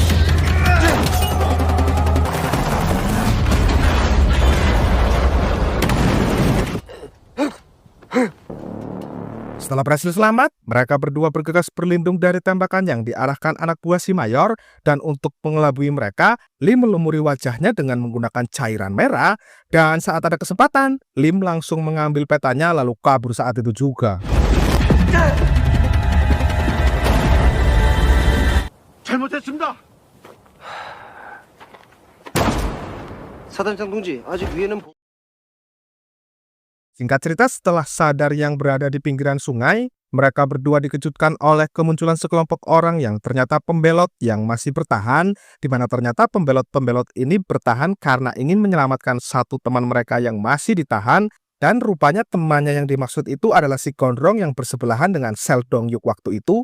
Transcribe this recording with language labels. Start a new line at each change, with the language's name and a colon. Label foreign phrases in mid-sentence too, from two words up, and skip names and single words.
Indonesian: Setelah berhasil selamat, mereka berdua bergegas berlindung dari tembakan yang diarahkan anak buah si Mayor, dan untuk mengelabui mereka, Lim melumuri wajahnya dengan menggunakan cairan merah, dan saat ada kesempatan, Lim langsung mengambil petanya lalu kabur saat itu juga.
Korean: 잘못했습니다. 사단장 동지, 아직 위에는
Indonesian: Singkat cerita, setelah sadar yang berada di pinggiran sungai, mereka berdua dikejutkan oleh kemunculan sekelompok orang yang ternyata pembelot yang masih bertahan, di mana ternyata pembelot-pembelot ini bertahan karena ingin menyelamatkan satu teman mereka yang masih ditahan, dan rupanya temannya yang dimaksud itu adalah si gondrong yang bersebelahan dengan sel Dongyuk waktu itu.